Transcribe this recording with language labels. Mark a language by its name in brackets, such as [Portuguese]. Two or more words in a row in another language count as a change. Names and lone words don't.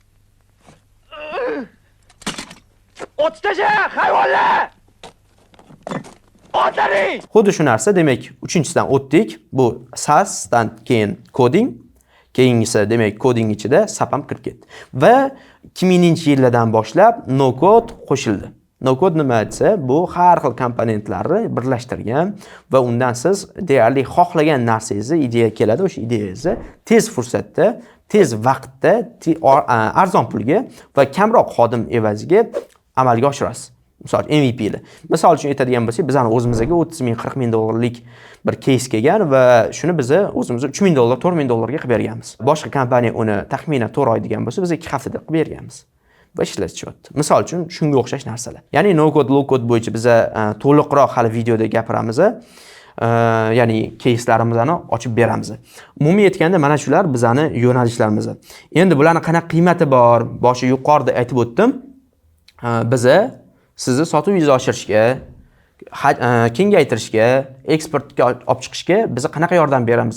[Uzbek] O'tishtaja, hayvonlar! Otlaring! Xuddi shu narsa, demak, uchinchisidan o'tdik. Bu SaaS dan keyin coding, keyingisi demak coding ichida SAP ham kirib ketdi. Va 2000-yillardan boshlab no-code qo'shildi. No-code nima desa, bu har xil komponentlarni birlashtirgan va undan siz deyarli xohlagan narsangizni ideya keladi, o'sha ideyangizni tez fursatda, tez vaqtda, arzon pulga va kamroq xodim evaziga amalga oshirasiz. Misol MVP lar. Misol uchun aytadigan bo'lsak, bizning o'zimizga 30 ming, 40 ming dollarlik bir case kelgan va shuni biz o'zimizga 3 ming dollar, 4 ming dollarga qilib berganmiz. Boshqa kompaniya uni taxminan 4 oy degan bo'lsa, biz 2 haftada qilib berganmiz. Va ishlashyapti. Misol uchun shunga o'xshash narsalar. Ya'ni [English] no code, low code [Uzbek] bo'yicha biz to'liqroq hali videoda gapiramiz. ya'ni keyslarimizni ochib beramiz. Umumiy aytganda mana shular bizani yo'nalishlarimiz. Endi bularning qanaqa qiymati bor? Boshi yuqorida aytib o'tdim. Biza sizni sotuvingizni oshirishga, kengaytirishga, eksportga olib chiqishga biz qanaqa yordam beramiz?